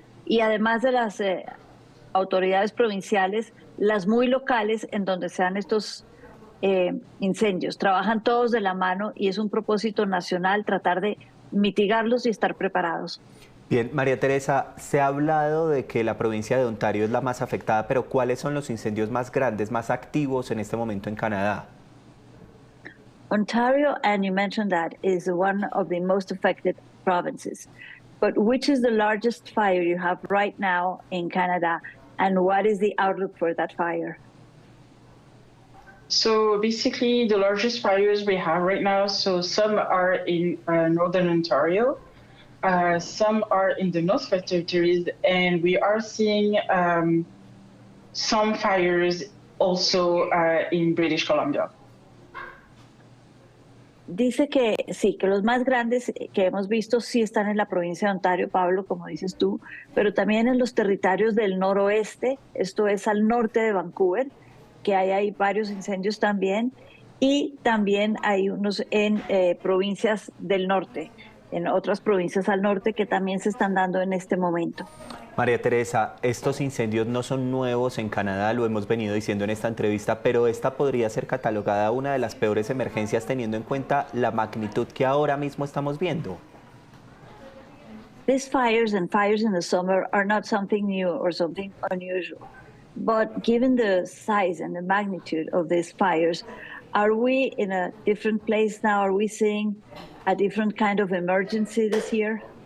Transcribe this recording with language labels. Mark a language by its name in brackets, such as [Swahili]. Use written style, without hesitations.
[Spanish] Y además de las autoridades provinciales, las muy locales en donde se dan estos incendios. Trabajan todos de la mano y es un propósito nacional tratar de mitigarlos y estar preparados. Bien, María Teresa, se ha hablado de que la provincia de Ontario es la más afectada, pero ¿cuáles son los incendios más grandes, más activos en este momento en Canadá? [English] Ontario, and you mentioned that, is one of the most affected provinces. But which is the largest fire you have right now in Canada, and what is the outlook for that fire? So basically, the largest fires we have right now, so some are in Northern Ontario, some are in the Northwest Territories, and we are seeing some fires also in British Columbia. [Spanish] Dice que sí, que los más grandes que hemos visto sí están en la provincia de Ontario, Pablo, como dices tú, pero también en los territorios del noroeste, esto es al norte de Vancouver, que hay varios incendios también, y también hay unos en provincias del norte, en otras provincias al norte que también se están dando en este momento. María Teresa, estos incendios no son nuevos en Canadá, lo hemos venido diciendo en esta entrevista, pero esta podría ser catalogada una de las peores emergencias teniendo en cuenta la magnitud que ahora mismo estamos viendo. [English] These fires and fires in the summer are not something new or something unusual, but given the size and the magnitude of these fires, are we in a different place now? Are we seeing a different kind of emergency this year?